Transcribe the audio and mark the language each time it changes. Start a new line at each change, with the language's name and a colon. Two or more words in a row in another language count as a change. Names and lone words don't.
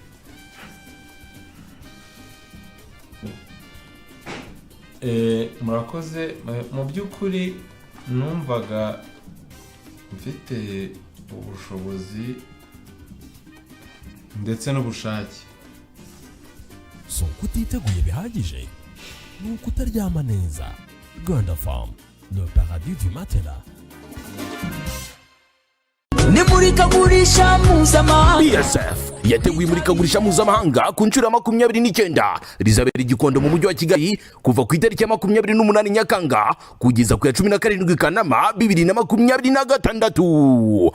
Kinyarwanda: Murakoze. Mu by'ukuri numvaga mfite ubushobozi ndetse n'ubushake. So kutiteguye bihagije nuko utaryama neza.
French: Gonda Farm, le paradis du matelas.
Kinyarwanda: Nimurikagurisha mpuzamahanga. PSF yateguye imurikagurisha mpuzamahanga ku nshuro ya 29 rizabera i Gikondo mu mujyi wa Kigali kuva ku itariki ya 28 Nyakanga kugeza ku ya 17 Kanama 2026.